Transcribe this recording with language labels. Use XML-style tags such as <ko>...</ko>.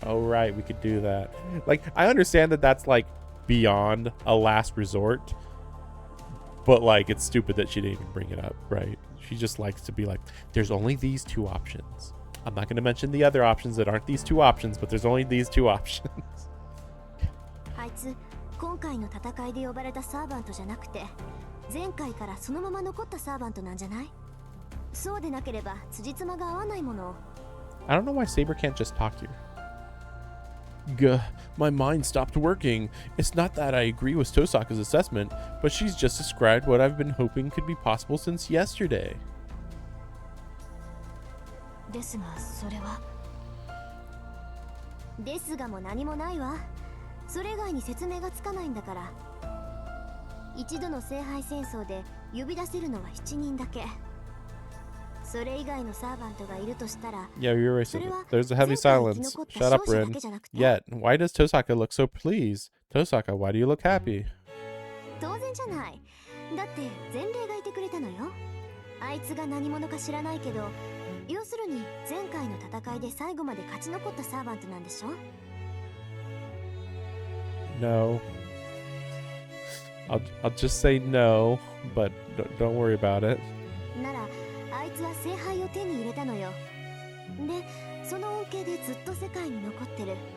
<en>Oh right, we could do that. Like I understand that that's like beyond a last resort, but like it's stupid that she didn't even bring it up, right? She just likes to be like, there's only these two options. I'm not going to mention the other options that aren't these two options, but there's only these two options.</en> <ja>あいつ今回の戦いで呼ばれたサーバントじゃなくて前回からそのまま残ったサーバントなんじゃない？そうでなければ辻褄が合わないもの。</ja> <en>I don't know why Saber can't just talk here. Gah, my mind stopped working. It's not that I agree with Tosaka's assessment, but she's just described what I've been hoping could be possible since yesterday.</en> <ja>ですがそれはですがも何もないわ。それ以外に説明がつかないんだから。一度の聖杯戦争で呼び出せるのは7人だけ。それ以外のサーバントがいるとしたら</ja> <en>Yeah, you're right. There's a heavy silence. Shut up, Rin. Yet, why does Tosaka look so pleased? Tosaka, why do you look happy?</en> <ja>当然じゃない。だって前例がいてくれたのよ。あいつが何者か知らないけど、要するに前回の戦いで最後まで勝ち残ったサーバントなんでしょ？</ja> <en>No. I'll just say no, but don't worry about it.</en> <ja>ならあいつは聖杯を手に入れたのよ。で、その恩恵でずっと世界に残ってる。</ja>